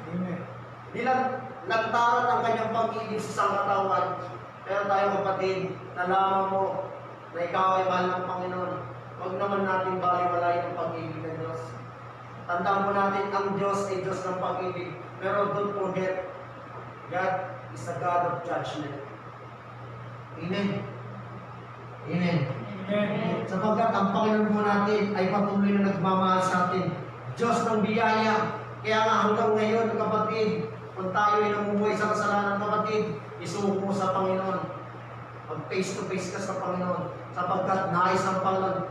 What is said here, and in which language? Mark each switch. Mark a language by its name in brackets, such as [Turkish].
[Filipino] Amen. Lantaran ang kanyang pag-ibig sa sangkatauhan. Pero tayo kapatid, nalaman mo na ikaw ay mahal ng Panginoon. Huwag naman natin baliwalayin ang pag-ibig ng Diyos. Tandaan mo natin, ang Diyos ay Diyos ng pag-ibig. [English] Pero don't forget, God is a God of judgment. [Filipino] Amen. Amen. Amen. Sapagkat ang Panginoon mo natin ay patuloy na nagmamahal sa atin. Diyos ng biyaya. Kaya nga hanggang ngayon, kapatid, kung tayo ay namumuhay sa kasalanan, kapatid, isuko mo sa Panginoon. Mag face to face ka sa Panginoon. Sapagkat nais ng Panginoon.